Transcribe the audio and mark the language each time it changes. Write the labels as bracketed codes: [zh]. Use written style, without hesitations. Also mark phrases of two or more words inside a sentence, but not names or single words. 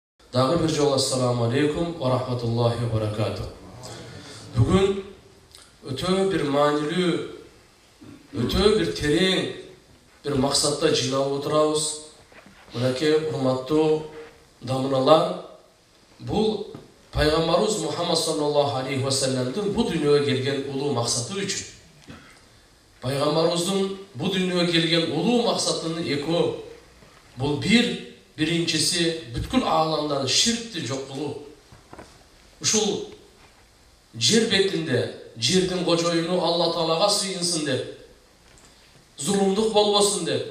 [ky] Дагы бир жолу [ar] السلام عليكم ورحمة الله وبركاته. [ky] Бүгүн өтө бир маанилүү, өтө бир терең бир максатта жыйналып отурабыз. Мынакей урматтуу дамыналар, бул Пайгамбарыбыз Мухаммад [ar] صلى الله عليه وسلم [ky] бу дүйнөгө келген улуу максаты үчүн. Пайгамбарыбыздын бу дүйнөгө келген улуу максатынын экөө. Бул биринчиси бүткүл ааламдан ширкти жок кылуу. Ушул жер бетинде жердин кожоюну Алла Таалага сыйынсын деп, зулумдук болбосун деп.